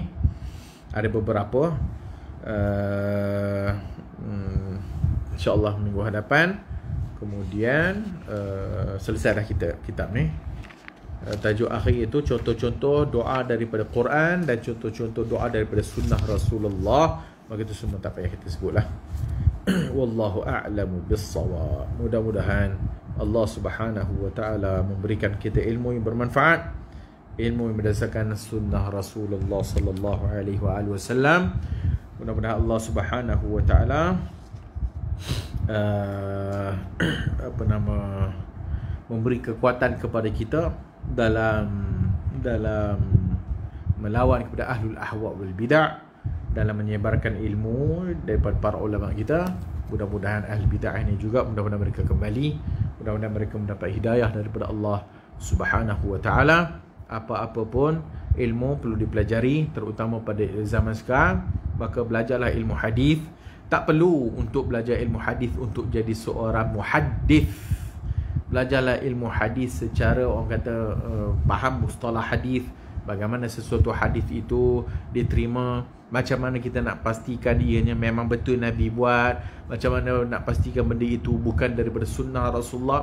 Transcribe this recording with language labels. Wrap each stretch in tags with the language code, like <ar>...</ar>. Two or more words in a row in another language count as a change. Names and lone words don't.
<ms>Ada beberapa, InsyaAllah minggu hadapan. Kemudian selesai dah kita kitab ni. Tajuk akhir itu contoh-contoh doa daripada Quran dan contoh-contoh doa daripada sunnah Rasulullah. Maka itu semua tak payah kita sebutlah.</ms> <ar>والله أعلم بالصواب.</ar> <ms>Mudah-mudahan Allah</ms> <ar>سبحانه وتعالى</ar> <ms>memberikan kita ilmu yang bermanfaat, ilmu yang berdasarkan sunnah Rasulullah</ms> <ar>صلى الله عليه وسلم.</ar> <ms>Mudah-mudahan Allah</ms> <ar>سبحانه وتعالى</ar> <ms>memberi kekuatan kepada kita dalam melawan kepada</ms> <ar>أهل الأهواء والبدع,</ar> <ms>dalam menyebarkan ilmu daripada para ulama kita. Mudah-mudahan ahli bidah ini juga, mudah-mudahan mereka kembali, mudah-mudahan mereka mendapat hidayah daripada Allah</ms> <ar>سبحانه وتعالى.</ar> <ms>Apa-apa pun ilmu perlu dipelajari, terutama pada zaman sekarang. Maka belajarlah ilmu hadis. Tak perlu untuk belajar ilmu hadis untuk jadi seorang muhaddis. Belajarlah ilmu hadis secara orang kata faham mustalah hadis, bagaimana sesuatu hadis itu diterima, macam mana kita nak pastikan ianya memang betul Nabi buat, macam mana nak pastikan benda itu bukan daripada sunnah Rasulullah.</ms>